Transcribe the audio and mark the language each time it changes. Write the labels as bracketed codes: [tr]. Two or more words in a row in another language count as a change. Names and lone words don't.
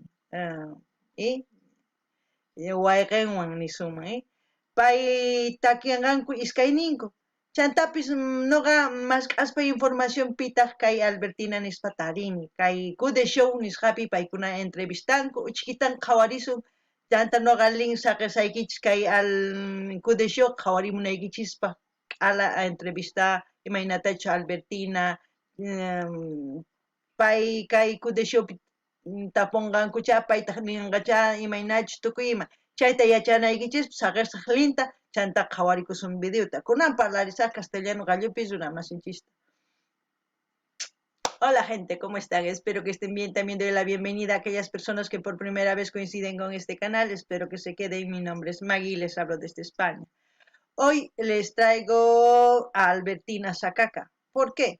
[qu] y wayqinwan nisunman pay takianqanku iskayninku chantapis noqa mask'aspa información pitaq kay Albertina nispa tarini kay Kude Show nisqapi paykuna entrevistanku uchkitan qhawarisun chanta noqa link saqisaykichis kay Kude Show qhawarimunaykichispa ala entrevista imaynatachu Albertina pay kay Kude Showpi tapunqankucha paytaq ninqacha imaynachu tukuyma chayta yachanaykichis saqiraq linta chanta qhawarikusun videota kunan parlarisaq castellano gallupis runamasinchista. [es] Hola gente, ¿cómo están? Espero que estén bien. También doy la bienvenida a aquellas personas que por primera vez coinciden con este canal. Espero que se queden. Mi nombre es Maggie y les hablo desde España. Hoy les traigo a Albertina Sakaka. ¿Por qué?